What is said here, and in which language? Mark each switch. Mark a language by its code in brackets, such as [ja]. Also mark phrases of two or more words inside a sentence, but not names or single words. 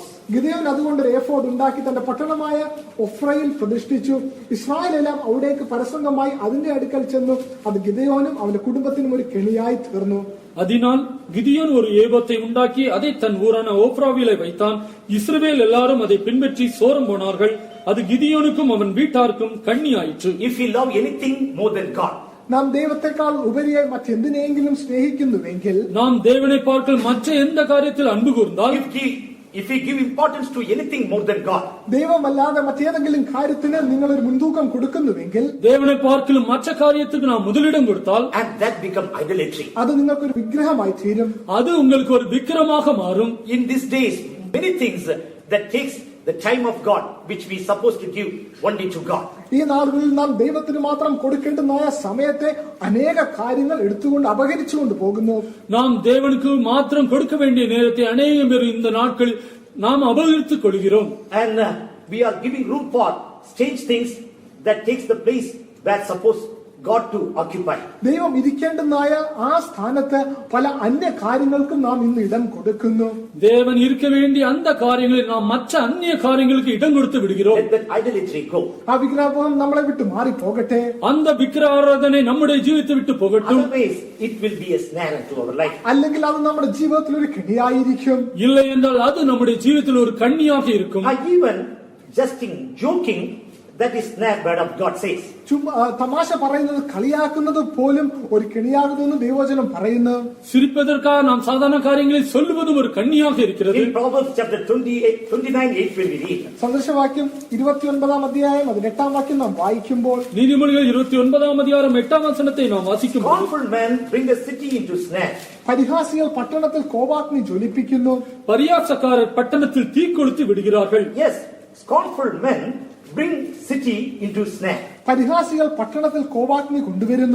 [ml] ഗിദെയോൻ അതുകൊണ്ട് ഒരു ഏഫോഡ് ഉണ്ടാക്കി തന്റെ പട്ടണമായ ഒഫ്രയിൽ പ്രതിഷ്ഠിച്ചു. ഇസ്രായേലെല്ലാം അവിടേക്ക് പരസംഗമായി അതിന്റെ അടുക്കൽ ചെന്നു. അത് ഗിദെയോനും അവന്റെ കുടുംബത്തിനും ഒരു കെണിയായി തീർന്നു. [ta] அதனால் கிதியோன் ஒரு ஏபத்தை உண்டாக்கி அதை தன் ஊரான ஓப்ராவிலே வைத்தான். இஸ்ரவேல் எல்லாரும் அதை பின்பற்றி சோரம் போனார்கள். அது கிதியோனுக்கும் அவன் வீட்டாருக்கும் கண்ணி ஆயிற்று. [en] If we love anything more than God, [ml] നാം ദൈവത്തെക്കാൾ ഉപരിയായി മറ്റെന്തിനെങ്കിലും സ്നേഹിക്കുന്നുവെങ്കിൽ, [ta] நாம் தேவனை பார்க்கல் மற்ற எந்த காரியத்தில் அன்பு கூர்ந்தால், [en] if we give importance to anything more than God, [ml] ദൈവമല്ലാതെ മറ്റേതെങ്കിലും കാര്യത്തിന് നിങ്ങൾ ഒരു മുൻതൂക്കം കൊടുക്കുന്നുവെങ്കിൽ, [ta] தேவனை பார்க்கலும் மற்ற காரியத்துக்கு நாம் முதலிடம் கொடுத்தால், [en] and that become idolatry. [ml] അത് നിങ്ങൾക്കൊരു വിഗ്രഹമായി തീരും. [ta] அது உங்களுக்கு ஒரு விக்கிரமாக மாறும். [en] In these days, many things that takes the time of God, which we supposed to give only to God. [ml] ഈ നാളുകളിൽ നാം ദൈവത്തിന് മാത്രം കൊടുക്കേണ്ടുന്ന സമയത്തെ അനേക കാര്യങ്ങൾ എടുത്തുകൊണ്ട് അപഹരിച്ചുകൊണ്ട് പോകുന്നു. [ta] நாம் தேவனுக்கு மாத்திரம் கொடுக்க வேண்டிய நேரத்தை அநேகம் பேர் இந்த நாட்களில் நாம் அபகரித்துக் கொள்கிறோம். [en] And we are giving room for strange things that takes the place where suppose God to occupy. [ml] ദൈവം ഇരിക്കേണ്ടുന്നായ ആ സ്ഥാനത്ത് പല അന്യ കാര്യങ്ങൾക്കും നാം ഇന്ന് ഇടം കൊടുക്കുന്നു. [ta] தேவன் இருக்க வேண்டிய அந்த காரியங்களில் நாம் மற்ற அந்நிய காரியங்களுக்கு இடம் கொடுத்து விடுகிறோம். [en] Let that idolatry go. [ml] ആ വിഗ്രഹം നമ്മളെ വിട്ട് മാറി പോകട്ടെ. [ta] அந்த விக்கிர ஆராதனை நம்முடைய ஜீவித்தை விட்டு போகட்டும். [en] Otherwise, it will be a snare unto our life. [ml] അല്ലെങ്കിൽ അത് നമ്മുടെ ജീവിതത്തിൽ ഒരു കെണിയായിരിക്കും. [ta] இல்லை என்றால் அது நம்முடைய ஜீவிதத்தில் ஒரு கண்ணியாக இருக்கும். [en] Even jesting, joking, that is snare word of God says. [ml] തമാശ പറയുന്നത് കളിയാക്കുന്നത് പോലും ഒരു കെണിയാകുന്നു ദൈവവചനം പറയുന്നു. [ta] சிரிப்பதற்காக நாம் சாதாரண காரியங்களை சொல்லுவதும் ஒரு கண்ணியாக இருக்கிறது. [en] In Proverbs chapter 29:8 when we read. [ml] സന്ദേശവാക്യം 29-ാം അധ്യായം 18-ാം വാക്യം നാം വായിക്കുമ്പോൾ, [ta] நீதிமொழிகள் 29-ாம் அதிகாரம் 8-ாம் வசனத்தை நாம் வாசிக்கும்போது, [en] Scornful men bring a city into snare. [ml] പരിഹാസികൾ പട്ടണത്തിൽ കോപാഗ്നി ജ്വലിപ്പിക്കുന്നു. [ta] பரியாசக்காரர் பட்டணத்தில் தீ கொளுத்தி விடுகிறார்கள். [en] Yes, scornful men bring city into snare. [ml] പരിഹാസികൾ പട്ടണത്തിൽ കോപാഗ്നി കൊണ്ടുവരുന്നു.